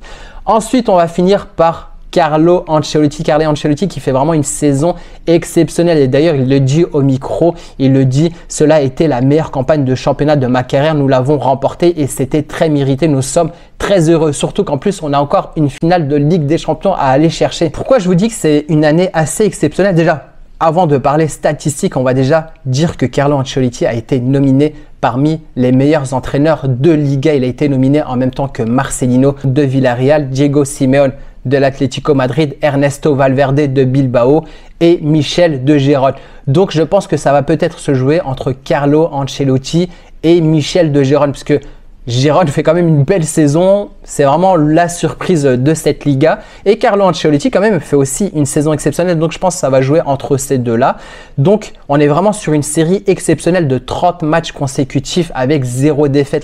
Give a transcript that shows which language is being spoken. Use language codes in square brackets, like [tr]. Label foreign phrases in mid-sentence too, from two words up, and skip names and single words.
[fr] Ensuite, on va finir par Carlo Ancelotti qui fait vraiment une saison exceptionnelle et d'ailleurs il le dit au micro, il le dit, cela a été la meilleure campagne de championnat de ma carrière, nous l'avons remporté et c'était très mérité, nous sommes très heureux, surtout qu'en plus on a encore une finale de Ligue des Champions à aller chercher. Pourquoi je vous dis que c'est une année assez exceptionnelle? Déjà, avant de parler statistiques, on va déjà dire que Carlo Ancelotti a été nominé parmi les meilleurs entraîneurs de Liga. Il a été nominé en même temps que Marcelino de Villarreal, Diego Simeone de l'Atlético Madrid, Ernesto Valverde de Bilbao et Michel de Gérone. Donc je pense que ça va peut-être se jouer entre Carlo Ancelotti et Michel de Gérone, puisque Gérone fait quand même une belle saison. C'est vraiment la surprise de cette Liga. Et Carlo Ancelotti quand même fait aussi une saison exceptionnelle. Donc je pense que ça va jouer entre ces deux-là. Donc on est vraiment sur une série exceptionnelle de 30 matchs consécutifs avec 0 défaite.